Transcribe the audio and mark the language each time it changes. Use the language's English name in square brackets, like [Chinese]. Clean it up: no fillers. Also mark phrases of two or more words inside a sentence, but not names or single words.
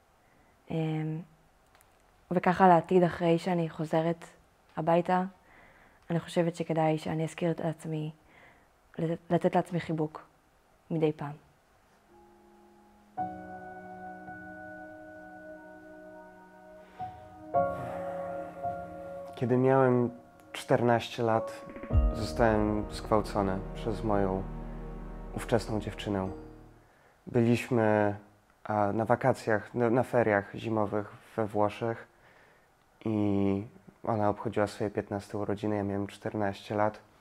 [Hebrew] וככה לעתיד, אחרי שאני חוזרת הביתה, אני חושבת שכדאי שאני אזכיר את עצמי, לתת לעצמי חיבוק מדי פעם. [Polish] Kiedy miałem 14 lat, zostałem zgwałcony przez moją ówczesną dziewczynę. Byliśmy na wakacjach, na feriach zimowych we Włoszech i ona obchodziła swoje 15 urodziny, ja miałem 14 lat.